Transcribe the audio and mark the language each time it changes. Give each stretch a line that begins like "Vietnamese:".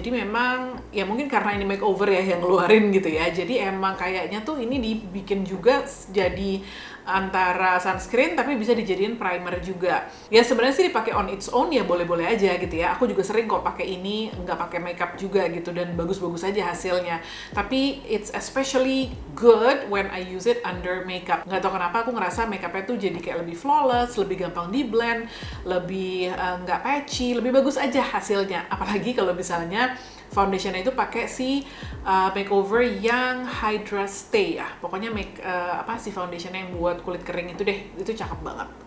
Indonesian: Jadi memang ya mungkin karena ini makeover ya yang ngeluarin gitu ya. Jadi emang kayaknya tuh ini dibikin juga jadi antara sunscreen tapi bisa dijadiin primer juga. Ya sebenarnya sih dipakai on its own ya boleh-boleh aja gitu ya. Aku juga sering kok pakai ini nggak pakai makeup juga gitu, dan bagus-bagus aja hasilnya.
English: Tapi it's especially good when I use it under makeup.
Indonesian: Nggak tahu kenapa aku ngerasa makeupnya tuh jadi kayak lebih flawless, lebih gampang di blend, lebih nggak patchy, lebih bagus aja hasilnya. Apalagi kalau misalnya foundationnya itu pakai si makeover yang Hydra Stay ya. Pokoknya si foundationnya yang buat kulit kering itu deh, itu cakep banget.